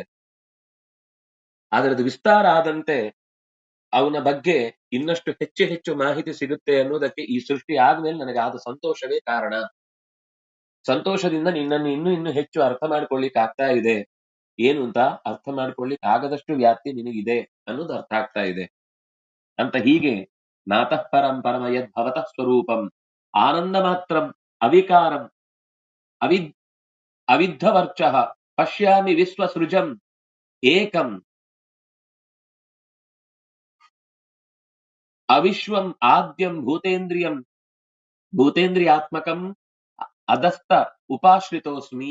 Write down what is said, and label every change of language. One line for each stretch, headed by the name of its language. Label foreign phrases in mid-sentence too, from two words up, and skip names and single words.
Kannada: ಆದ್ರೆ ಅದು ವಿಸ್ತಾರ ಆದಂತೆ ಅವನ ಬಗ್ಗೆ ಇನ್ನಷ್ಟು ಹೆಚ್ಚು ಹೆಚ್ಚು ಮಾಹಿತಿ ಸಿಗುತ್ತೆ ಅನ್ನೋದಕ್ಕೆ ಈ ಸೃಷ್ಟಿ ಆದ್ಮೇಲೆ ನನಗೆ ಆದ ಸಂತೋಷವೇ ಕಾರಣ. ಸಂತೋಷದಿಂದ ನಿನ್ನನ್ನು ಇನ್ನೂ ಹೆಚ್ಚು ಅರ್ಥ ಮಾಡ್ಕೊಳ್ಳಿಕ್ ಆಗ್ತಾ ಇದೆ. ಏನು ಅಂತ ಅರ್ಥ ಮಾಡ್ಕೊಳ್ಳಿಕ್ ಆಗದಷ್ಟು ವ್ಯಾಪ್ತಿ ನಿನಗಿದೆ ಅನ್ನೋದು ಅರ್ಥ ಆಗ್ತಾ ಇದೆ ಅಂತ.
Sanskrit: ಹೀಗೆ ನಾತಃ ಪರಂ ಪರಮ ಯದ್ ಭವತಃ ಸ್ವರೂಪಂ ಆನಂದ ಮಾತ್ರಂ ಅವಿಕಾರಂ ಅವಿದ್ಧವರ್ಚಃ ಪಶ್ಯಾಮಿ ವಿಶ್ವಸೃಜಂ ಏಕಂ ಅವಿಶ್ವಂ ಆದ್ಯಂ ಭೂತೇಂದ್ರಿಯಾತ್ಮಕಂ ಅದಸ್ತ ಉಪಾಶ್ರಿತೋಸ್ಮಿ.